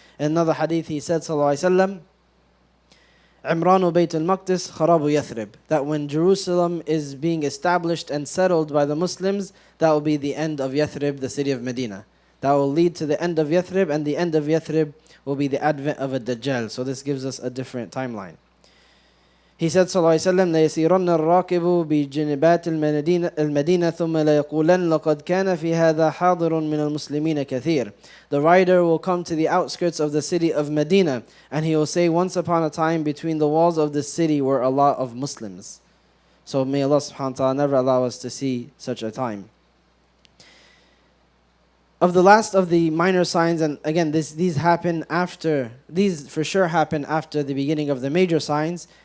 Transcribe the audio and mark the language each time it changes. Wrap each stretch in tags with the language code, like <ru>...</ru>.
<en>In another hadith he said sallallahu alayhi wa sallam,</en> <ar>Imranu Bayt al-Maqdis kharabu Yathrib,</ar> <en>that when Jerusalem is being established and settled by the Muslims, that will be the end of Yathrib, the city of Medina. That will lead to the end of Yathrib, and the end of Yathrib will be the advent of a Dajjal. So this gives us a different timeline. He said</en> <ar>sallallahu alayhi wa sallam, لَيَسِيرَنَّ الرَّاكِبُ بِجِنِبَاتِ الْمَدِينَةِ ثُمَّ لَيَقُولَنَّ لَقَدْ كَانَ فِي هَذَا حَاضِرٌ مِنَ الْمُسْلِمِينَ كَثِيرٌ.</ar> <en>The rider will come to the outskirts of the city of Medina, and he will say, once upon a time between the walls of this city were a lot of Muslims. So may Allah subhanahu wa ta'ala never allow us to see such a time. Of the last of the minor signs, and again these for sure happen after the beginning of the major signs.</en>